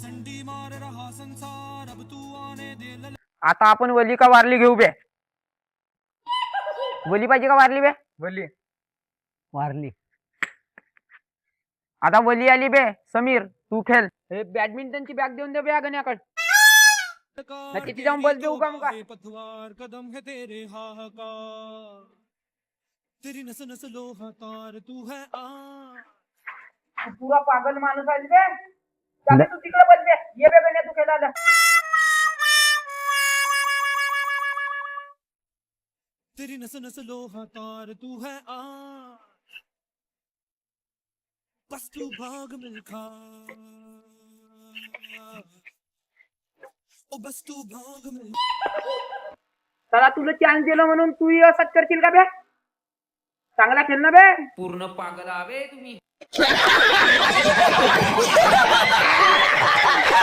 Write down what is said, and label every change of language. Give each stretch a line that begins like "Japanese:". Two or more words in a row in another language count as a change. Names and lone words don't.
Marathi: आता आपण वली का वारली घेऊ बे? वली पाहिजे का वारली बे? वली वारली. आता वली आली बे. समीर तू खेळ. हे बॅडमिंटनची बॅग देऊन दे बे गण्याकडे. तिथे जाऊन बस देऊ का मग?
Hindi: पतवार कदम है तेरे हाहाकार, तेरी नस नस लोहा तार तू है
Marathi: पुरा पागल माणूस आहे बे. जा तू तिकडे बस बे. ये बे गण्या तू खेळायला.
Hindi: तेरी नस नस लोहा तार तू है बस तू भाग मिल्खा, ओ बस तू भाग मिल्खा.
Marathi: चला तुला चान्स दिलं म्हणून तू असंच करशील का बे? चांगला खेळ ना बे. पूर्ण पागल आवे तुम्ही.